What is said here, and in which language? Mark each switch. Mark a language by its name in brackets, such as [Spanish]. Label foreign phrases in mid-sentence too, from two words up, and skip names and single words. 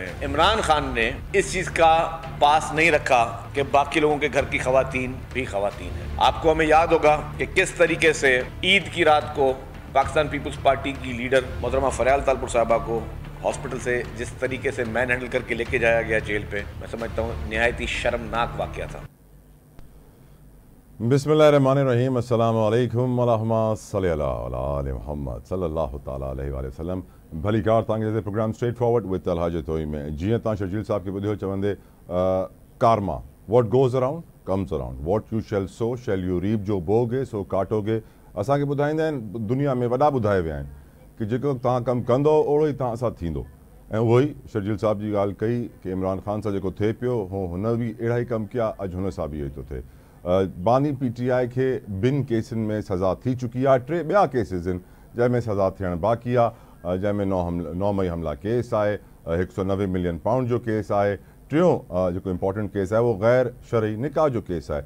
[Urdu] عمران خان نے اس چیز کا پاس نہیں رکھا کہ باقی لوگوں کے گھر کی خواتین بھی خواتین ہیں. آپ کو ہمیں یاد ہوگا کہ کس طریقے سے عید کی رات کو پاکستان پیپلز پارٹی کی لیڈر محترمہ فریال تالپور صاحبہ کو ہاسپٹل سے جس طریقے سے مین ہینڈل کر کے لے کے جایا گیا جیل پے، میں سمجھتا ہوں نہایت ہی شرمناک واقعہ تھا. [Arabic] بسم الله الرحمن الرحيم، السلام عليكم ورحمة الله على محمد صلى الله تعالى عليه وسلم. [Sindhi] भली कार तव्हांखे जे प्रोग्राम स्ट्रेट फॉरवर्ड विद अलहाज तोई में जीअं तव्हां शर्जील साहब खे ॿुधियो चवंदे [English] karma what goes around comes around, what you shall sow shall you reap, [Urdu] جو بوؤ گے سو کاٹو گے. [Sindhi] असांखे ॿुधाईंदा आहिनि, दुनिया में वॾा ॿुधाए विया आहिनि कि जेको तव्हां कमु कंदो ओड़ो ई तव्हां सां थींदो। ऐं उहो ई शर्जील साहब जी ॻाल्हि कई कि इमरान खान सां जेको थिए पियो हो, हुन बि अहिड़ा ई कमु कया, अॼु हुन सां बि इहो ई थो थिए। बानी PTI खे ॿिनि केसनि में सज़ा थी चुकी आहे, 3 ॿिया केसिस आहिनि जंहिंमें सज़ा थियणु बाक़ी आहे, जंहिंमें 9 मई हमला केस आहे, 190 मिलियन पाउंड जो केस आहे, टियों जेको [English] important case [Sindhi] आहे उहो गैर शरई निकाह जो केस आहे।